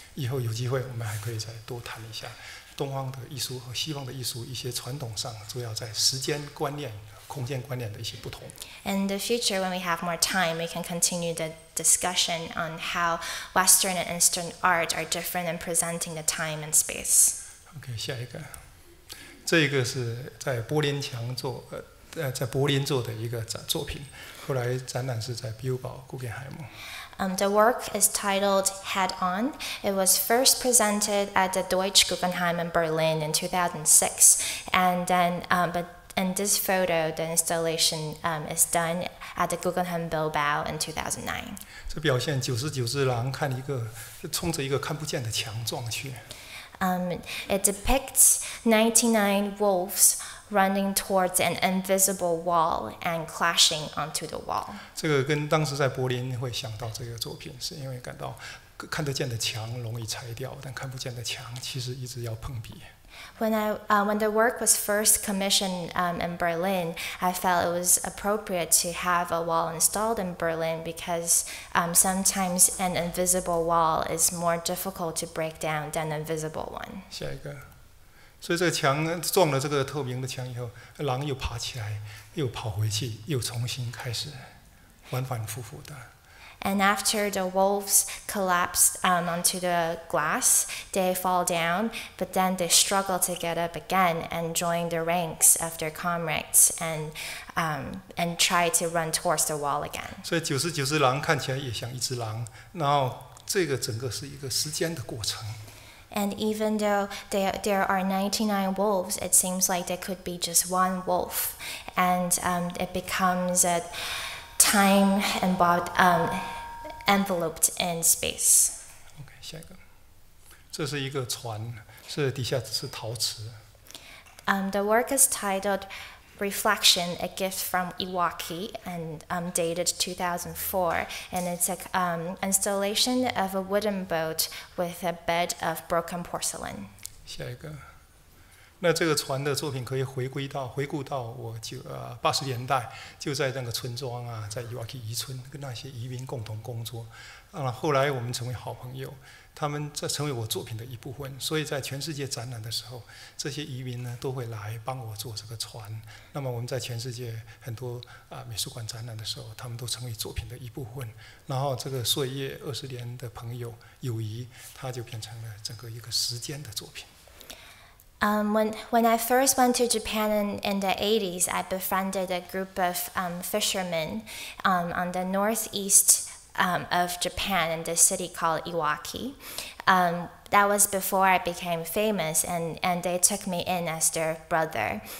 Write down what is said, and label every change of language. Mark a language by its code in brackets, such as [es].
[zh] 以后有机会，我们还可以再多谈一下东方的艺术和西方的艺术一些传统上主要在时间观念、空间观念的一些不同。 [en] In the future, when we have more time, we can continue the discussion on how Western and Eastern art are different in presenting the time and space. [zh] OK， 下一个，这个是在柏林在柏林做的一个作品，后来展览是在比尔堡古根海姆。 [en] The work is titled Head On. It was first presented at the Deutsche Guggenheim in Berlin in 2006, and then but in this photo, the installation is done at the Guggenheim Bilbao in 2009. [zh] 这表现99只狼冲着一个看不见的墙撞去。 [en] It depicts 99 wolves running towards an invisible wall and clashing onto the wall. [zh] 这个跟当时在柏林会想到这个作品，是因为感到看得见的墙容易拆掉，但看不见的墙其实一直要碰壁。 [en] When the work was first commissioned in Berlin, I felt it was appropriate to have a wall installed in Berlin because sometimes an invisible wall is more difficult to break down than an invisible one. [zh] 下一个，所以这个墙撞了这个透明的墙以后，狼又爬起来，又跑回去，又重新开始，反反复复的。 [en] And after the wolves collapse onto the glass, they fall down, but then they struggle to get up again and join the ranks of their comrades and try to run towards the wall again. [zh] 所以99只狼看起来也像一只狼，然后这个整个是一个时间的过程。 [en] And even though there are 99 wolves, it seems like there could be just one wolf, and it becomes a time enveloped in space. [zh] OK， 下一个，这是一个船，是底下是陶瓷。 [en] The work is titled Reflection, a gift from Iwaki, and dated 2004, and it's an installation of a wooden boat with a bed of broken porcelain. [zh] 下一个，那这个船的作品可以回顾到我80年代就在那个村庄啊，在伊瓦基渔村跟那些渔民共同工作，后来我们成为好朋友，他们在成为我作品的一部分，所以在全世界展览的时候，这些渔民呢都会来帮我做这个船。那么我们在全世界很多美术馆展览的时候，他们都成为作品的一部分。然后这个岁月20年的友谊，它就变成了整个一个时间的作品。 [en] When I first went to Japan in the 80s, I befriended a group of fishermen on the northeast of Japan in this city called Iwaki. That was before I became famous, and they took me in as their brother.